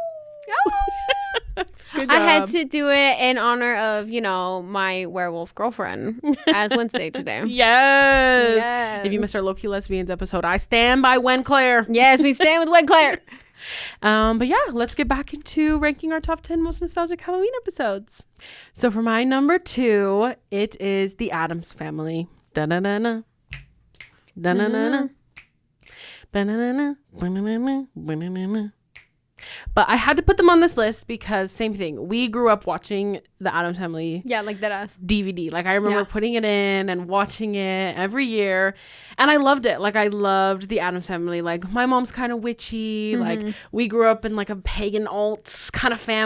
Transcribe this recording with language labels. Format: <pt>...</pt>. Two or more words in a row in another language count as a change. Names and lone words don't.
<en>I had to do it in honor of, my werewolf girlfriend as Wednesday today. Yes. If you missed our lowkey lesbians episode, I stand by WhenClare. Yes, we stand with WhenClare. But yeah, let's get back into ranking our top 10 most nostalgic Halloween episodes. So for my number 2, it is the Addams Family. Da-na-na-na. Da-na-na-na. Ba-na-na-na. Ba-na-na-na. Ba-na-na-na. But I had to put them on this list because same thing. We grew up watching the Addams Family. Yeah, like that us. DVD. Like I remember putting it in and watching it every year. And I loved it. Like I loved the Addams Family. Like my mom's kind of witchy. Like we grew up in like a pagan alts kind of family.</en>